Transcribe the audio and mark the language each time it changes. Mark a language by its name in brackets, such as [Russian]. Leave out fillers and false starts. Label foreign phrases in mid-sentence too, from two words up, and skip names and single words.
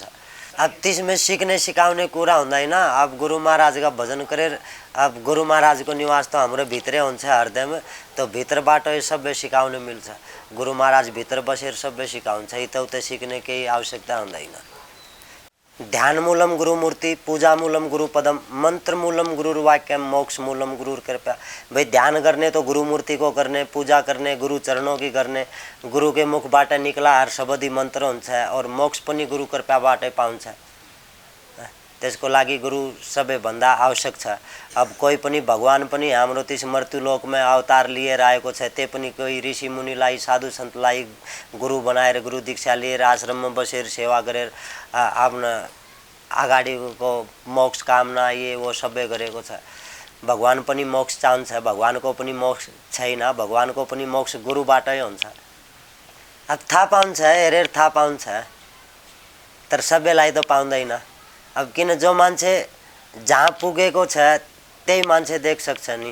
[Nepali] अब त्यसमा सिक्ने सिकाउने कुरा हुँदैन। अब गुरु महाराज का भजन गरेर, अब गुरु महाराज को निवास त हाम्रो भित्रै हुन्छ हृदयमा, तो भित्रबाट सबै सिकाउन मिल्छ। गुरु महाराज भित्र बसेर सबै सिकाउँछ, यताउता सिक्ने केही आवश्यकता हुँदैन। [Sanskrit] ध्यान मूलम गुरु मूर्ति, पूजा मूलम गुरु पदम, मंत्र मूलम गुरु वाक्यम, मोक्ष मूलम गुरु कृपा। [Hindi] भाई ध्यान करने तो गुरु मूर्ति को करने, पूजा करने गुरु चरणों की करने, गुरु के मुखबाट निकला हर शब्दी मन्त्र हुन्छ, और [Nepali] मोक्ष पनि गुरु कृपाबाटै पाउँछ। त्यसको लागि गुरु सबैभन्दा आवश्यक छ। अब कोही पनि भगवान पनि हाम्रो त्यस मृत्युलोकमा अवतार लिएर आएको छ, त्यो पनि कोही ऋषि मुनिलाई साधु सन्तलाई गुरु बनाएर गुरु दीक्षा लिएर आश्रममा बसेर सेवा गरेर आफ्नो अगाडिको मोक्ष कामना [Hindi] ये वो [Nepali] सबै गरेको छ। भगवान पनि मोक्ष चाहन्छ, भगवानको पनि मोक्ष छैन, भगवानको पनि मोक्ष गुरुबाटै हुन्छ। अब थाहा पाउँछ, हेरेर थाहा पाउँछ, तर सबैलाई त पाउँदैन। अब किन जो मान्छे जहाँ पुगेको छ त्यही मान्छे देख सक्छ नि।